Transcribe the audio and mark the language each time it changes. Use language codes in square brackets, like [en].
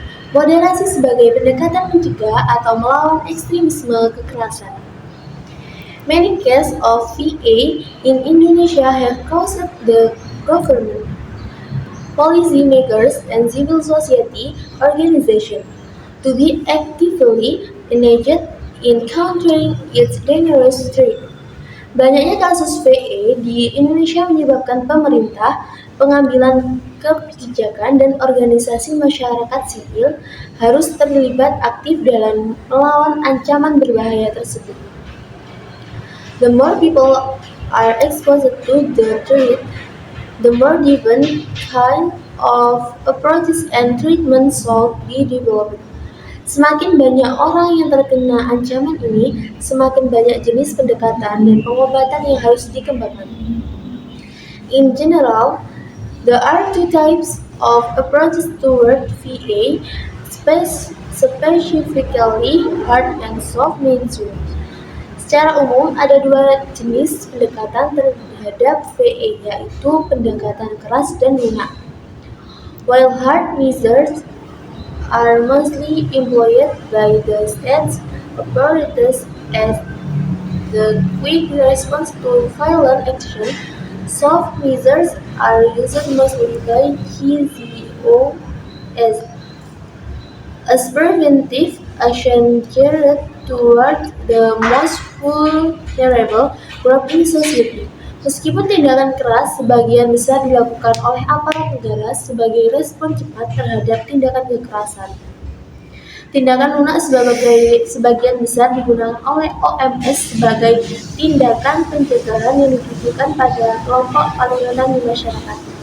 [id] Moderasi sebagai pendekatan mencegah atau melawan ekstremisme kekerasan. [en] Many cases of VA in Indonesia have caused the government, policy makers, and civil society organizations to be actively engaged in countering its dangerous threat. [id] Banyaknya kasus VA di Indonesia menyebabkan pemerintah, pengambilan kebijakan, dan organisasi masyarakat sipil harus terlibat aktif dalam melawan ancaman berbahaya tersebut. [en] The more people are exposed to the threat, the more different kind of approaches and treatments should be developed. [id] Semakin banyak orang yang terkena ancaman ini, semakin banyak jenis pendekatan dan pengobatan yang harus dikembangkan. [en] In general, there are 2 types of approaches toward VA: specifically hard and soft measures. [id] Secara umum, ada dua jenis pendekatan terhadap VE, yaitu pendekatan keras dan lunak. [en] While hard measures are mostly employed by the state's authorities as the quick response to violent action, soft measures are used mostly by GZO as preventive action geared toward the most vulnerable group in society. [id] Meskipun tindakan keras sebagian besar dilakukan oleh aparat negara sebagai respon cepat terhadap tindakan kekerasan, tindakan lunak sebagian besar digunakan oleh OMS sebagai tindakan pencegahan yang ditujukan pada kelompok paling rentan di masyarakat.